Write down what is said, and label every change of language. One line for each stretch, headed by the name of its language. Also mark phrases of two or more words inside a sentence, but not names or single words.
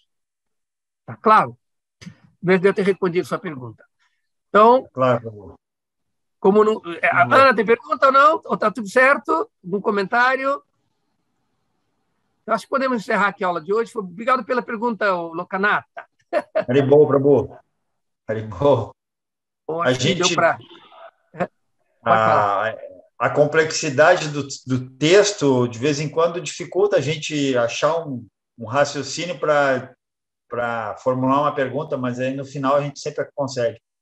Portuguese: Tá claro? Deve ter respondido a sua pergunta. Então, claro. Como não, a Ana tem pergunta ou não? Ou está tudo certo? Algum comentário? Eu acho que podemos encerrar aqui a aula de hoje. Obrigado pela pergunta, Lokanath. Haribol, Prabhu. Haribol. A gente deu para... A complexidade do texto, de vez em quando, dificulta a gente achar um raciocínio para formular uma pergunta, mas aí no final a gente sempre consegue.